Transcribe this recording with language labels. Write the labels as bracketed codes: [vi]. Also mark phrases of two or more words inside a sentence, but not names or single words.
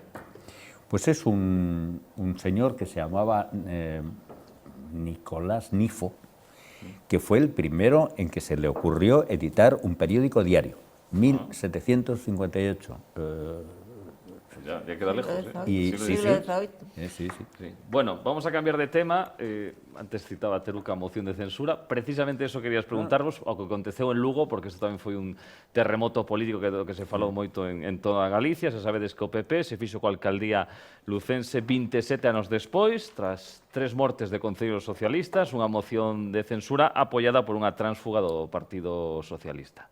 [es] Pues es un señor que se llamaba Nicolás Nifo, que fue el primero en que se le ocurrió editar un periódico diario, 1758. Ya queda lejos, Y, Siglo sí, XVIII. sí. Sí. Bueno, vamos a cambiar de tema. [gl] Antes citaba Teruca moción de censura. Precisamente eso querías preguntarvos, ao que aconteceu en Lugo, porque isto tamén foi un terremoto político que se falou moito en toda Galicia. Se sabedes que o PP se fixo coa alcaldía lucense 27 anos despois, tras 3 mortes de concellos socialistas, unha moción de censura apoiada por unha tránsfuga do Partido Socialista.